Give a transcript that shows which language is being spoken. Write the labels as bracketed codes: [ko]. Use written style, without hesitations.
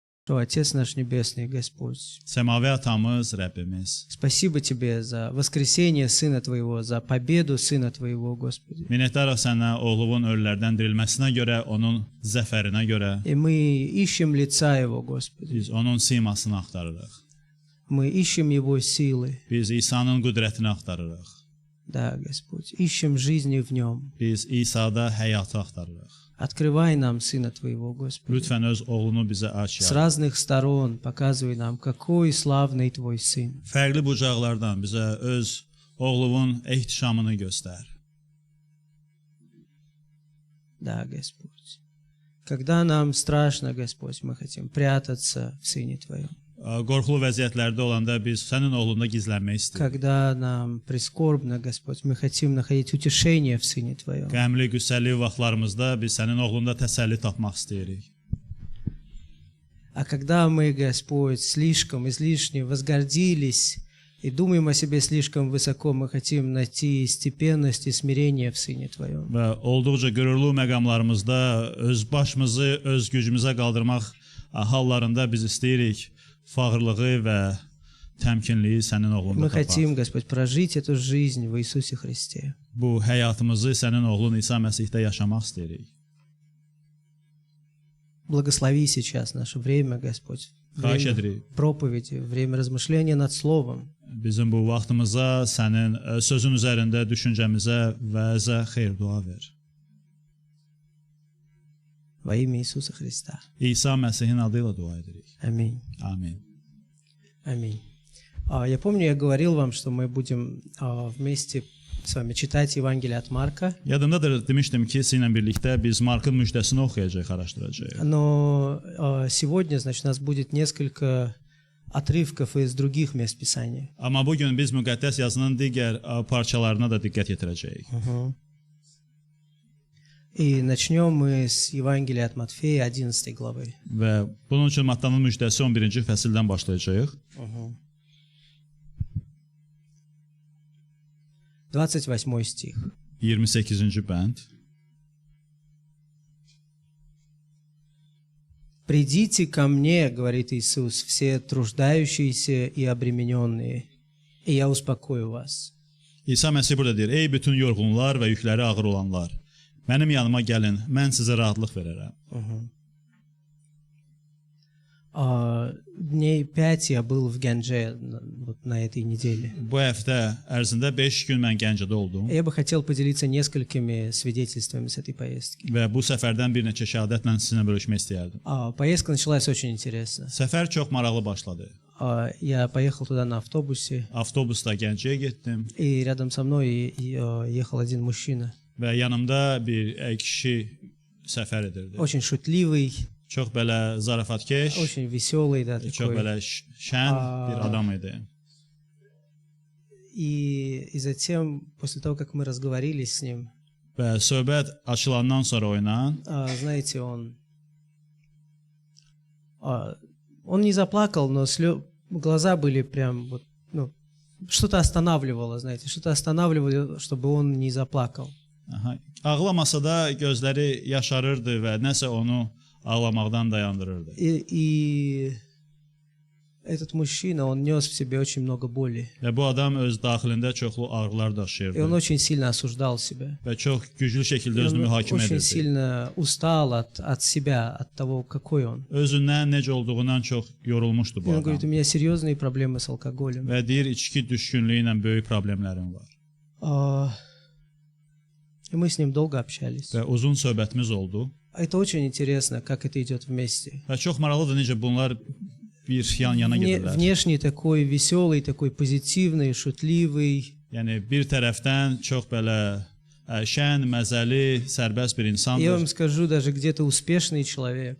[ru] Что, Отец наш Небесный, Господь, [az] Səmavi atamız, Rəbbimiz, [ru] спасибо Тебе за воскресение Сына Твоего, за победу Сына Твоего, Господи. [az] minnətdarıq sənə oğlunun ölülərdən dirilməsinə görə, onun zəfərinə görə. [ru] И мы ищем лица Его, Господи. [az] Biz onun simasını axtarırıq. [ru] Мы ищем Его силы. [az] Biz İsa'nın qüdrətini axtarırıq. [ru] Да, Господь, ищем жизни в Нем. [az] Biz İsa'da həyatı axtarırıq. [ru] Открывай нам Сына Твоего, Господи. [az] Lütfən öz oğlunu bizə aç [ru] С [az] ya. [ru] разных сторон показывай нам, какой славный Твой Сын. [az] Fərqli bucaqlardan bizə öz oğlunun ehtişamını göstər. [ru] Да, Господь. Когда нам страшно, Господь, мы хотим прятаться в Сыне Твоем. [az] Qorxulu vəziyyətlərdə olanda biz sənin oğlunda gizlənmək istəyirik. [ru] Когда нам прискорбно, Господь, мы хотим находить утешение в Сыне Твоем. [az] Qəmli, qüssəli vaxtlarımızda biz sənin oğlunda təsəlli tapmaq istəyirik. [ru] А когда мы, Господь, слишком, излишне возгордились и думаем о себе слишком высоко, мы хотим найти степенность и смирение в Сыне Твоем. [az] Və olduqca qürurlu məqamlarımızda öz başımızı öz gücümüzə qaldırmaq hallarında biz istəyirik fağırlığı və təmkinliyi sənin oğlunda [ru] Мы [az] tapaq. [ru] хотим, Господь, прожить эту жизнь в Иисусе Христе. [az] Bu həyatımızı sənin oğlun İsa Məsihdə yaşamaq istəyirik. [ru] Благослови сейчас наше время, Господь. [az] Xahiş [ru] Время [az] edirik. [ru] проповеди, время размышления над Словом. [az] Bizim bu vaxtımıza sənin sözün üzərində düşüncəmizə vəzə xeyir dua ver. [ru] Во имя Иисуса Христа. [az] İsa Məsihin adı ilə dua edirik. [ru] Аминь. [az] Amin. [ru] Аминь. Я помню, я говорил вам, что мы будем вместе с вами читать Евангелие от Марка. [az] Yadımdadır, demişdim ki, sizinlə birlikdə biz Markın müjdəsini oxuyacağıq, araşdıracağıq. [ru] Но сегодня, значит, у нас будет несколько отрывков из других мест Писания. [az] Amma bu gün biz müqəddəs yazının digər parçalarına da diqqət yetirəcəyik. [ru] И начнем мы с Евангелия от Матфея 11 главы. [az] Və bunun üçün Mattanın müjdəsi 11-ci fəsildən başlayacağıq. [ru] 28 стих. [az] 28-ci bənd. [ru] «Придите ко мне, — говорит Иисус, — все труждающиеся и обремененные, и я успокою вас». [az] İsa Məsih burada deyir: "Ey bütün yorğunlar və yükləri ağır olanlar, mənim yanıma gəlin, mən sizə rahatlıq verərəm." [ru] Дней 5 я был в Гянже вот на этой неделе. [az] Bu həftə ərzində 5 gün mən Gəncədə oldum [ru] Я бы хотел поделиться несколькими свидетельствами с этой поездки. [az] və bu səfərdən bir neçə şəhadətlə sizinlə bölüşmək istəyərdim. [ru] Поездка началась очень интересно. [az] Səfər çox maraqlı başladı. [ru] Я поехал туда на автобусе, [az] Avtobusda Gəncəyə getdim [ru] и рядом со mной ехал один мужчина. [az] və yanımda bir kişi səfər edirdi. [ru] Очень шутливый, [az] Çox belə zarafatkeş, [ru] очень веселый, да, [az] çox [ru] такой. [az] belə şən bir adam idi. [ru] И затем, после того, как мы разговорились с ним, [az] Və söhbət açılandan sonra oynan, [ru] знаете, он не заплакал, но глаза были прям вот, ну, что-то останавливало, знаете, что-то останавливало, чтобы он не заплакал. [az] Ağlamasa da gözləri yaşarırdı və nəsə onu ağlamaqdan dayandırırdı. [ru] И этот мужчина, он нес в себе очень много боли. [az] Və bu adam öz daxilində çoxlu ağrılar [ru] И он [az] daşıyırdı [ru] очень сильно осуждал себя. [az] və çox güclü şəkildə [ru] И [az] özünü [ru] он [az] mühakimə [ru] очень [az] edirdi. [ru] сильно устал от себя, от того, какой он. [az] Özündən necə olduğundan çox yorulmuşdu [ru] И [az] bu [ru] он говорит, у [az] adam. [ru] меня серьезные проблемы с алкоголем. [az] Və deyir, içki düşkünlüyü ilə böyük problemlərim var. [ru] И мы с ним долго общались. [az] Və uzun söhbətimiz oldu. [ru] Это очень интересно, как это идет вместе. [az] Və çox maraqlıdır necə bunlar bir yan-yana gedirlər. [ru] Внешне такой веселый, такой позитивный, шутливый. [az] Yəni bir tərəfdən çox belə şən, məzəli, sərbəst bir [ru] Я [az] insandır. [ru] вам скажу, даже где-то успешный человек.